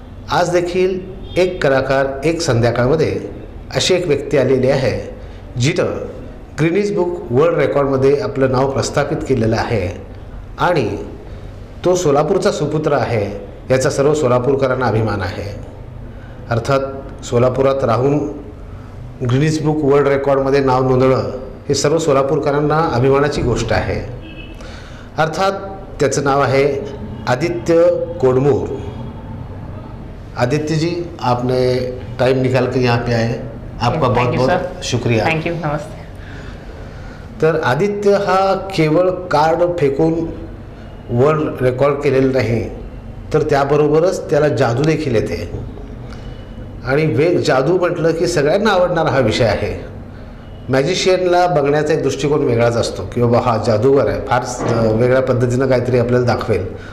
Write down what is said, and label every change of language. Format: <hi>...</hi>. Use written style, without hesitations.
<mr>आज देखील एक कलाकार एक संध्याकाळमध्ये अशी एक व्यक्ती आलेली आहे जिनं गिनीज बुक वर्ल्ड रेकॉर्डमध्ये आपलं नाव प्रस्थापित केलेलं आहे आणि तो सोलापूरचा सुपुत्र आहे, याचा सर्व सोलापूरकरांना अभिमान आहे. अर्थात सोलापुरात राहून गिनीज बुक वर्ल्ड रेकॉर्डमध्ये नाव नोंदवणं हे सर्व सोलापूरकरांना अभिमानाची गोष्ट आहे. अर्थात त्याचं नाव आहे आदित्य कोडमूर.</mr> <hi>आदित्य जी, आपने टाइम निकाल कर यहाँ पे आए, आपका बहुत बहुत शुक्रिया.</hi> <en>Thank you. नमस्ते.</en> <mr>तर आदित्य हा केवळ कार्ड फेकून वर्ल्ड रेकॉर्ड केलेलं नाही, तर त्याबरोबरच त्याला जादू देखील येते. आणि जादू म्हटलं की सगळ्यांना आवडणारा हा विषय आहे. मॅजिशियनला बघण्याचा एक दृष्टिकोन वेगळाच असतो की बाबा हा जादूगर आहे, फार वेगळ्या पद्धतीनं काहीतरी आपल्याला दाखवेल.</mr>